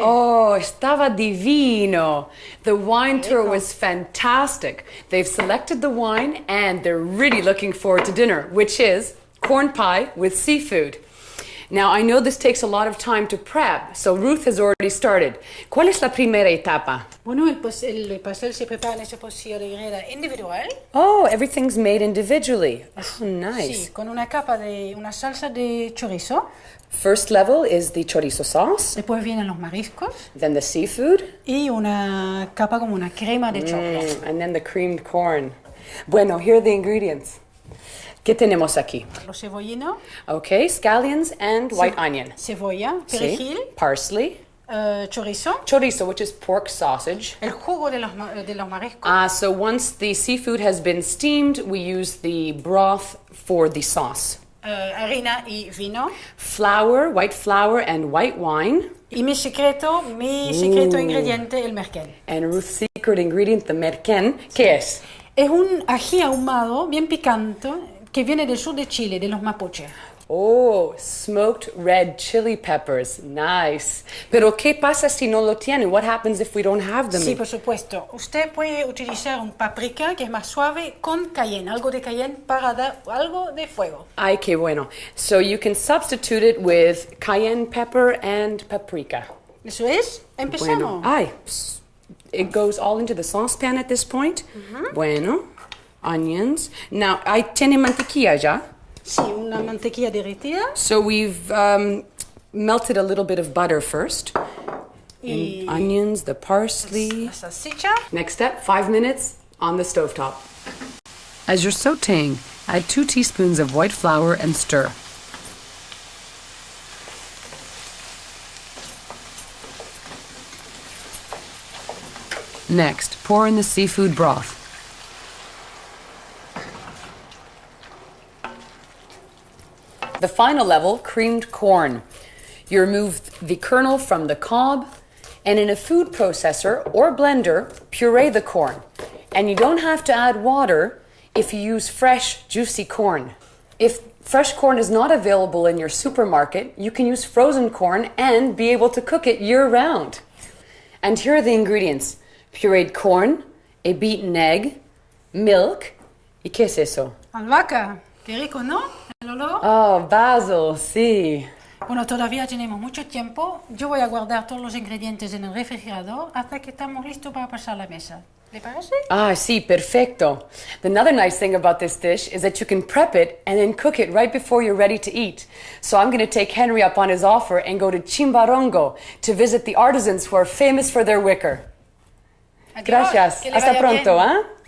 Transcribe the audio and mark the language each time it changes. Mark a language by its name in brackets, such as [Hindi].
[Spanish] Oh, estaba divino. [English] The wine tour was fantastic. They've selected the wine and they're really looking forward to dinner, which is corn pie with seafood. Now, I know this takes a lot of time to prep, so Ruth has already started. [Spanish] ¿Cuál es la primera etapa? Bueno, el pastel se prepara en ese pocillo de greda individual. [English] Oh, everything's made individually. Oh, nice. [Spanish] Sí, con una capa de una salsa de chorizo. [English] First level is the chorizo sauce, [Spanish] Después vienen los mariscos [English] then the seafood, [Spanish] y una capa como una crema de chocolate. [English] and then the creamed corn. Bueno, here are the ingredients. [Spanish] ¿Qué tenemos aquí? Los cebollino, [English] Okay, scallions and white onion. [Spanish] cebolla, Sí. perejil, [English] Parsley. [Spanish] chorizo, [English] Chorizo, which is pork sausage. [Spanish] el jugo de los mariscos. [English] So once the seafood has been steamed, we use the broth for the sauce. [Spanish] Harina y vino. [English] Flour, white flour, and white wine. [Spanish] Y mi secreto ingrediente, el merquén. [English] And Ruth's secret ingredient, the merquén. [Spanish] ¿Qué es? Es un ají ahumado, bien picante, que viene del sur de Chile, de los mapuches. [English] Oh, smoked red chili peppers. Nice. [Spanish] Pero ¿qué pasa si no lo tiene? [English] What happens if we don't have them? [Spanish] Sí, por supuesto. Usted puede utilizar un paprika que es más suave con cayenne, algo de cayenne para dar algo de fuego. Ay, qué bueno. [English] So you can substitute it with cayenne pepper and paprika. [Spanish] Eso es. Empezamos. Bueno. [English] Ay, it goes all into the saucepan at this point. Bueno, onions. [Spanish] Now, ¿tiene mantequilla ya? Sí, una mantequilla derretida. [English] So we've melted a little bit of butter first. And onions, the parsley. [Spanish] La salchicha. [English] Next step, 5 minutes on the stovetop. As you're sautéing, add 2 teaspoons of white flour and stir. Next, pour in the seafood broth. The final level, creamed corn. You remove the kernel from the cob, and in a food processor or blender, puree the corn. And you don't have to add water if you use fresh, juicy corn. If fresh corn is not available in your supermarket, you can use frozen corn and be able to cook it year-round. And here are the ingredients. Pureed corn, a beaten egg, milk, [Spanish] ¿y qué es eso? Albahaca. Qué rico, ¿no? El olor. [English] Oh, basil, [Spanish] sí. Bueno, todavía tenemos mucho tiempo. Yo voy a guardar todos los ingredientes en el refrigerador hasta que estamos listos para pasar la mesa. ¿Le parece? Ah, sí, perfecto. [English] Another nice thing about this dish is that you can prep it and then cook it right before you're ready to eat. So I'm going to take Henry up on his offer and go to Chimbarongo to visit the artisans who are famous for their wicker. [Spanish] Gracias. Que le Hasta vaya pronto, bien. ¿eh?